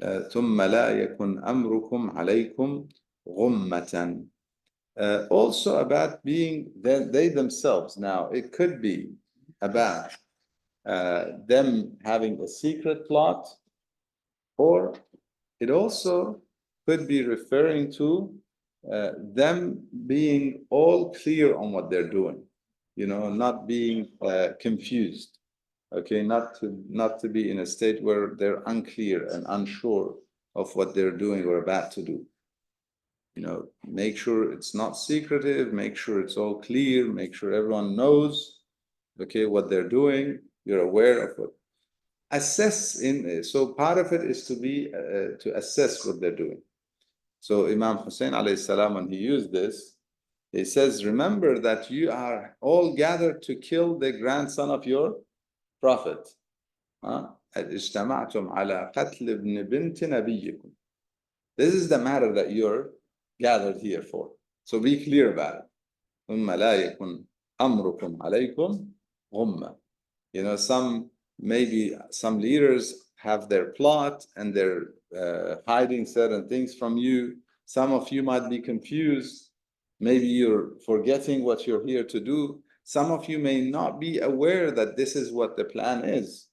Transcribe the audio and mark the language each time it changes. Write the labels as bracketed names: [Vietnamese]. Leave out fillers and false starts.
[Arabic] ثم لا يكن أمركم عليكم غمة. [English] Also about being they themselves. Now, it could be about them having a secret plot, or it also could be referring to them being all clear on what they're doing, not being confused. Okay, not to be in a state where they're unclear and unsure of what they're doing or about to do. Make sure it's not secretive, make sure it's all clear, make sure everyone knows, okay, what they're doing, you're aware of what. So part of it is to assess what they're doing. So Imam Hussein alayhi salam, when he used this, he says, remember that you are all gathered to kill the grandson of your prophet. [Arabic] اجتمعتم على قتل ابن بنت نبيكم. [English] This is the matter that you're gathered here for. So be clear about it. [Arabic] ثم لا يكن أمركم عليكم غمة. [English] Maybe some leaders have their plot and they're hiding certain things from you. Some of you might be confused. Maybe you're forgetting what you're here to do. Some of you may not be aware that this is what the plan is.